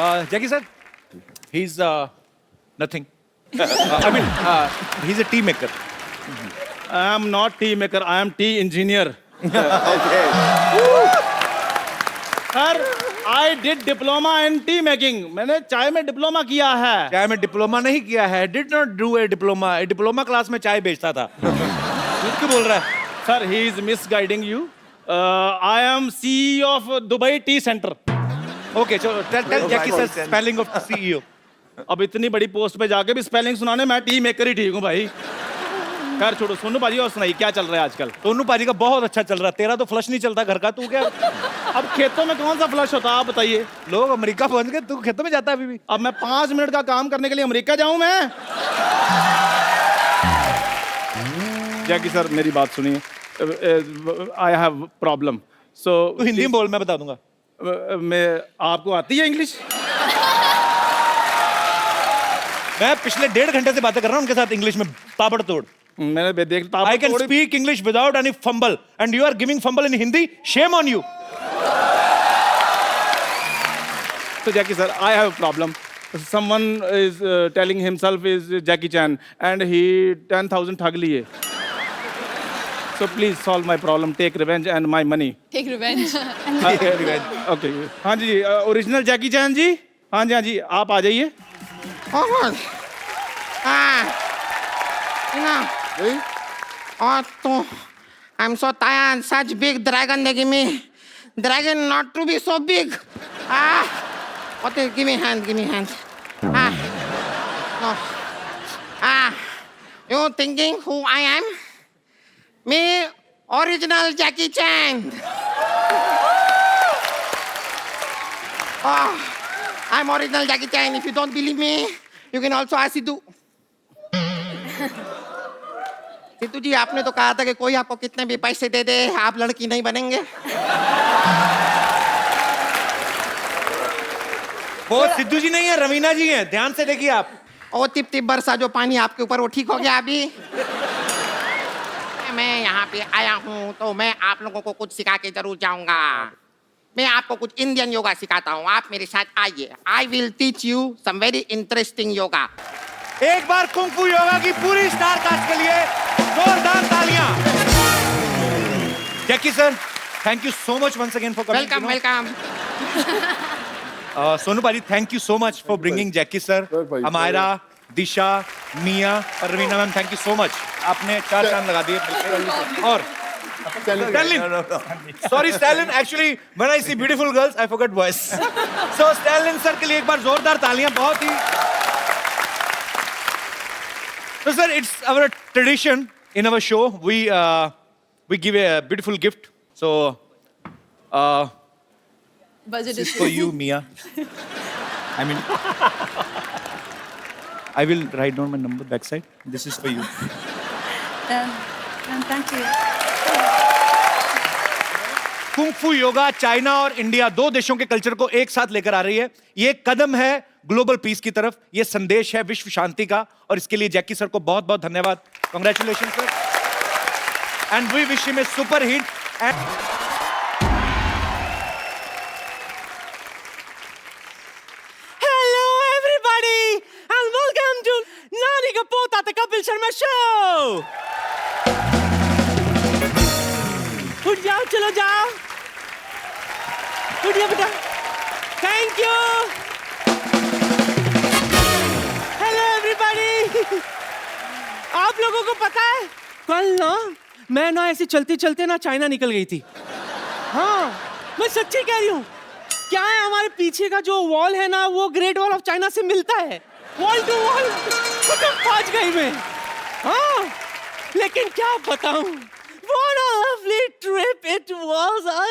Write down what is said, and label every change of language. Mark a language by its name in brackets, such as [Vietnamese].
[Hindi] Jackie sir, [English] he is nothing. I mean, he's a tea maker. I am not tea maker, I am tea engineer. Okay. Sir, I did diploma in tea making. [Hindi] मैंने चाय में diploma किया है। चाय में diploma नहीं किया है। [English] Did not do a diploma. [Hindi] Diploma class में चाय बेचता था। झूठ क्यों बोल रहा है? [English] Sir, he is misguiding you. I am CEO of Dubai Tea Center. Okay, so tell Jackie sir spelling of CEO. [Hindi] अब इतनी बड़ी पोस्ट पे जाके भी स्पेलिंग सुनाने, मैं टी मेकर ही ठीक हूँ भाई। खैर छोड़ो, सोनू पाजी और सुनाइए क्या चल रहा है आजकल? सोनू पाजी का बहुत अच्छा चल रहा है। तेरा तो फ्लश नहीं चलता घर का, तू क्या? अब खेतों में कौन सा फ्लश होता है आप बताइए? लोग अमेरिका पहुंच गए, तू खेतों में जाता है अभी भी? अब मैं 5 मिनट का काम करने के लिए अमेरिका जाऊं मैं? जैकी सर मेरी बात सुनिए। [English] I have problem. So [Hindi] तू हिंदी में बोल, मैं बता दूंगा। मैं आपको आती है इंग्लिश? मैं पिछले 1.5 घंटे से बातें कर रहा हूँ उनके साथ इंग्लिश में ताबड़तोड़। मैंने देखता [English] I can speak English without any fumble, and you are giving fumble in Hindi. Shame on you. So Jackie sir, I have a problem. Someone is telling himself is Jackie Chan and he 10,000 [Hindi] ठग लिए. [English] So please solve my problem, take revenge and my money. Take revenge. Okay. [Hindi] हाँ जी, original जैकी चैन जी। हाँ जी, आप आ जाइए। नहीं [English] Oh, so, I'm so tired. Such big dragon they give me. Dragon not to be so big. Okay, give me hand, give me hand. No. You thinking who I am? Me, original Jackie Chan. I'm original Jackie Chan. If you don't believe me, you can also ask Sidhu. [Hindi] Sidhu जी आपने तो कहा था कि कोई आपको कितने भी पैसे दे दे आप लड़की नहीं बनेंगे वो सिद्धू जी नहीं है, रवीना जी हैं, ध्यान से देखिए आप। ओ टिप टिप बरसा जो पानी आपके ऊपर वो ठीक हो गया अभी मैं यहाँ पे आया हूँ तो मैं आप लोगों को कुछ सिखा के जरूर जाऊंगा मैं आपको कुछ इंडियन योगा सिखाता हूँ आप मेरे साथ आइए [English] I will teach you some very interesting yoga [Hindi] एक बार कुंग फू योगा की पूरी स्टार कास्ट के लिए जोरदार तालियां। [English] Jackie sir, thank you so much once again for coming. Welcome welcome Sonu paaji, thank you so much for bringing Jackie sir, Amaira, Disha, Miya और Raveena ma'am, thank you so much. [Hindi] आपने 4 चांद लगा दिए। और Stalin. [English] Sorry, [Hindi] Stalin. [English] Actually, when I see beautiful girls, I forget voice. So, [Hindi] Stalin sir के लिए एक बार जोरदार तालियां। बहुत ही। [English] So, sir, it's our tradition in our show. We give a beautiful gift. So, Budget this is issue. for you, Mia. I mean, I will write down my number backside. This is for you. Thank you. [Hindi] Kung फू yoga China और India 2 देशों के culture को एक साथ लेकर आ रही है। ये एक कदम है ग्लोबल पीस की तरफ, ये संदेश है विश्व शांति का और इसके लिए जैकी सर को बहुत बहुत धन्यवाद। [English] Congratulation sir and we wish him a super hit. Hello everybody and welcome to Nani Ka Pota The Kapil Sharma Show. [Hindi] उठ जाओ, चलो जाओ, उठ जाओ बेटा। Thank you. [English] Hello everybody. [Hindi] आप लोगों को पता है कल ना मैं ना ऐसे चलते चलते ना चाइना निकल गई थी। हाँ, मैं सच्ची कह रही हूँ। क्या है, हमारे पीछे का जो वॉल है ना वो ग्रेट वॉल ऑफ चाइना से मिलता है, वॉल टू वॉल पहुंच गई मैं। हाँ, लेकिन क्या बताऊं, [English] what a lovely trip it was.